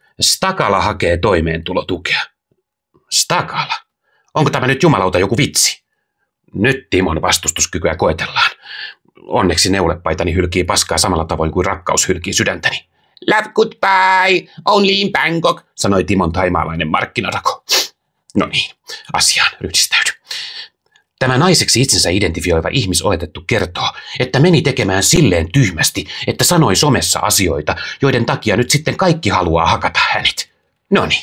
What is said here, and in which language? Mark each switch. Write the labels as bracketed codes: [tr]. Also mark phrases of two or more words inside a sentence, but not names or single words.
[fi] Stakala hakee toimeentulotukea. Stakala? Onko tämä nyt jumalauta joku vitsi? Nyt Timon vastustuskykyä koetellaan. Onneksi neulepaitani hylkii paskaa samalla tavoin kuin rakkaus hylkii sydäntäni. [en] Love goodbye, only in Bangkok, [fi] sanoi Timon thaimaalainen markkinarako. No niin, asiaan ryhdistäydy. Tämä naiseksi itsensä identifioiva ihmisoletettu kertoo, että meni tekemään silleen tyhmästi, että sanoi somessa asioita, joiden takia nyt sitten kaikki haluaa hakata hänet. Noniin.